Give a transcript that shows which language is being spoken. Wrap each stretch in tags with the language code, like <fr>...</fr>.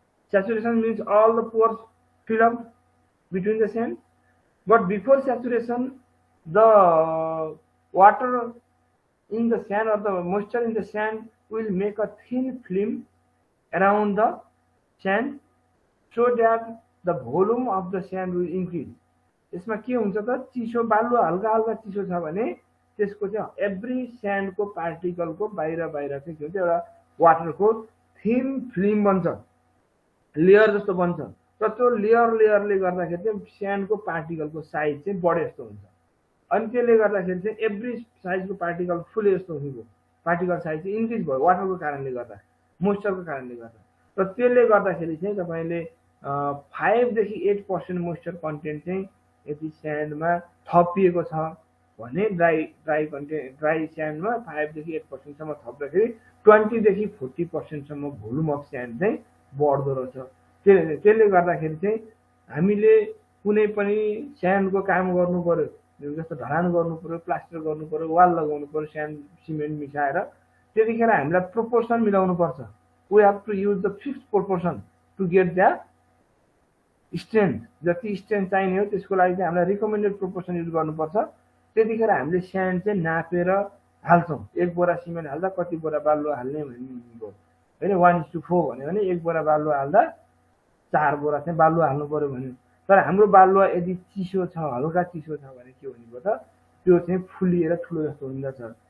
<en>Saturation means all the pores fill up between the sand. But before saturation, the water in the sand or the moisture in the sand will make a thin film around the sand, so that the volume of the sand will increase.</en> <ne>यसमा के हुन्छ त, चिसो बालुवा हल्का हल्का चिसो छ भने त्यसको चाहिँ एभ्री स्यान्डको पार्टिकलको बाहिर बाहिर चाहिँ के हुन्छ, एउटा वाटरको थिन फिल्म बन्छ, लेयर जस्तो बन्छ। र त्यो लेयरले गर्दाखेरि चाहिँ स्यान्डको पार्टिकलको साइज चाहिँ बढे जस्तो हुन्छ। अनि त्यसले गर्दाखेरि चाहिँ एभ्री साइजको पार्टिकल फुले जस्तो हुनेको पार्टिकल साइज चाहिँ इन्क्रिज भयो वाटरको कारणले गर्दा, मोइस्चरको कारणले गर्दा। र त्यसले गर्दाखेरि चाहिँ तपाईले 5 देखि 8% मोइस्चर कन्टेन्ट चाहिँ यदि स्यान्डमा थपिएको छ भने ड्राई स्यान्डमा 5 देखि 8% सम्म थप्दाखेरि 20 देखि 40% सम्म भोल्युम अफ स्यान्ड चाहिँ बढ्दो रहेछ। त्यसले गर्दाखेरि चाहिँ हामीले कुनै पनि स्यान्डको काम गर्नु पर्यो, जस्तो ढलान गर्नु पर्यो, प्लास्टर गर्नु पर्यो, वाल लगाउनु पर्यो स्यान्ड सिमेन्ट मिसाएर, त्यतिखेर हामीलाई प्रोपोर्सन मिलाउनु पर्छ।</ne> <en>We have to use the fixed proportion to get the strength.</en> <ne>जति स्ट्रेन्थ चाहिने हो त्यसको लागि चाहिँ हामीलाई रिकमेन्डेड प्रोपोर्सन युज गर्नुपर्छ। त्यतिखेर हामीले स्यान्ड चाहिँ नापेर हाल्छौँ। 1 बोरा सिमेन्ट हाल्दा कति बोरा बालुवा हाल्ने भन्ने होइन, 1:4 भन्यो भने 1 बोरा बालुवा हाल्दा 4 बोरा चाहिँ बालुवा हाल्नु पर्यो भन्यो। तर हाम्रो बालुवा यदि चिसो छ, हल्का चिसो छ भने के भनेको त, त्यो चाहिँ फुलिएर ठुलो जस्तो हुँदछ।</ne>